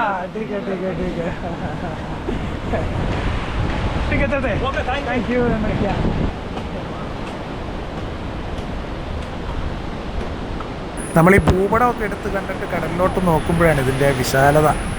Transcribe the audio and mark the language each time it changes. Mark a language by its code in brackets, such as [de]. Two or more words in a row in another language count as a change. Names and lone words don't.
[hi] ठीक है ठीक है ठीक है ठीक है चलते हैं. [en] thank you. [ml] നമ്മൾ ഈ ഭൂപടമൊക്കെ എടുത്ത് കണ്ടിട്ട് കടലിലോട്ട് നോക്കുമ്പോഴാണ് ഇതിൻ്റെ വിശാലത.